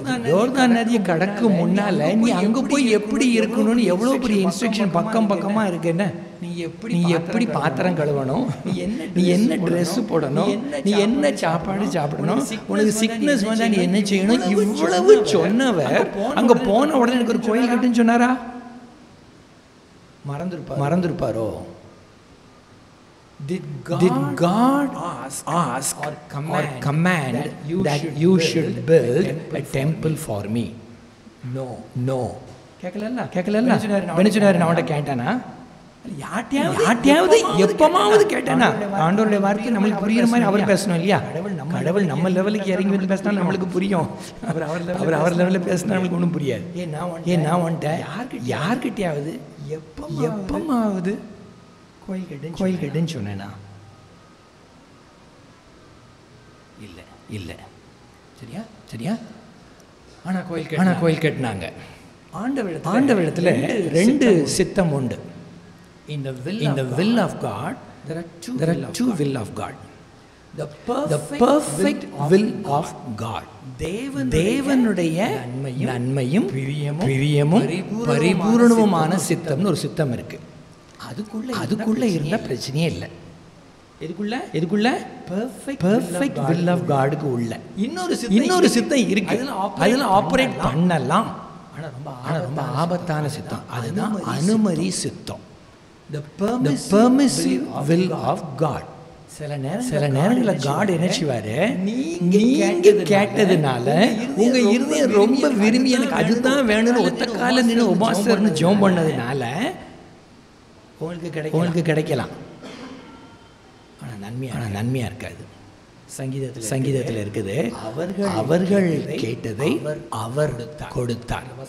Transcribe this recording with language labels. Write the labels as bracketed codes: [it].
[ta] யோர்தான் நதியை கடக்கு முன்னால நீ அங்க போய் எப்படி இருக்கணும்னு எவ்வளவு பெரிய இன்ஸ்ட்ரக்ஷன் பக்கம் பக்கமா இருக்கு. என்ன நீ எப்படி பாத்திரம் கழுவணும், நீ என்ன ட்ரெஸ் போடணும், நீ என்ன சாப்பாடு சாப்பிடணும், உனக்கு சிக்னஸ் வந்தா நீ என்ன செய்யணும், இவ்வளவு சொன்னவர் அங்க போன உடனே எனக்கு ஒரு கோயில் கட்டுன்னு சொன்னாரா? மறந்துருப்பாரோ? [en] Did God ask or command that you should build a temple for me? [ta] No. கேட்கல. பெனிச்சுனாரு நான் அவன்கிட்ட கேட்டானா? யார்ட்டையாவது எப்பமாவது கேட்டானா? ஆண்டவருடைய வார்த்தை நம்மளுக்கு புரியுற மாதிரி அவர் பேசணும் இல்லையா? கடவுள் நம்ம லெவலுக்கு இறங்கி வந்து பேசினா நம்மளுக்கு புரியும். அவர் லெவலில் பேசினா நம்மளுக்கு ஒன்றும் புரியாது. நான் வந்துட்டேன் யார்கிட்டையாவது எப்பமாவது கோயில் கட்டுன்னு சொன்னேனா? இல்லை. சரியா? ஆனா கோயில் கட்டினாங்க. ஆண்டவரிடத்துல ரெண்டு சித்தம் உண்டு. [en] In the will of God, there are two will of God. The perfect will of God. [ta] தேவனுடைய நன்மையும் பிரியமும் பரிபூரணமுமான சித்தம்னு ஒரு சித்தம் இருக்கு. அதுக்குள்ள இருந்த பிரச்சனையே இல்லை. எதுக்குள்ள? [en] perfect will of காடுக்கு [ta] உள்ள இன்னொரு சித்தம் இருக்கு. அதுல ஆபரேட் பண்ணலாம். ஆனா ரொம்ப ஆபத்தான சித்தம். அதுதான் அனுமதி சித்தம். [en] The permissive will of God. [ta] சில நேரங்களில் காட் என்ன செய்வாரு, நீங்க கேட்டதுனால உங்க இருதயம் ரொம்ப விரும்பி எனக்கு அதுதான் வேணும்னு ஒத்த கால நின்று உபாசர்னு ஜெபம் பண்ணதுனால உங்களுக்கு கிடைக்கலாம். ஆனா நன்மையா இருக்காது. சங்கீதத்தில் இருக்குது, அவர்கள் கேட்டதை அவர் கொடுத்தார்.